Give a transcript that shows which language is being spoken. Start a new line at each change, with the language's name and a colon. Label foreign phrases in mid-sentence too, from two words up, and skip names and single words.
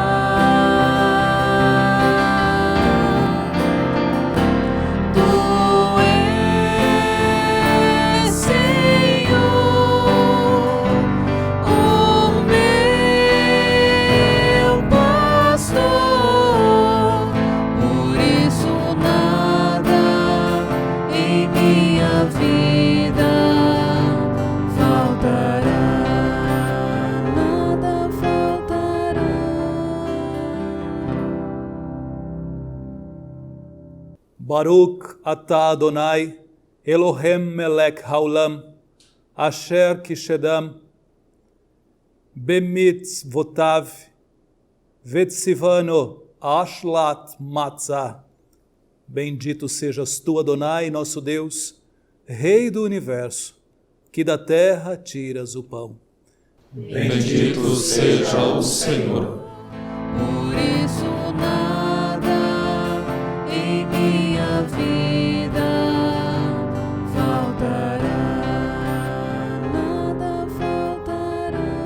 Portuguese: Tu és, Senhor, o meu pastor, por isso nada em minha vida faltará, nada faltará.
Hebrew: ברוך אתה אדוני אלוהינו מלך העולם אשר קדשנו במצוותיו וציוונו על אכילת מצה.
Portuguese: Bendito sejas tu, Adonai, nosso Deus, Rei do universo, que da terra tiras o pão. Bendito seja o Senhor. Por isso nada em minha vida faltará, nada faltará.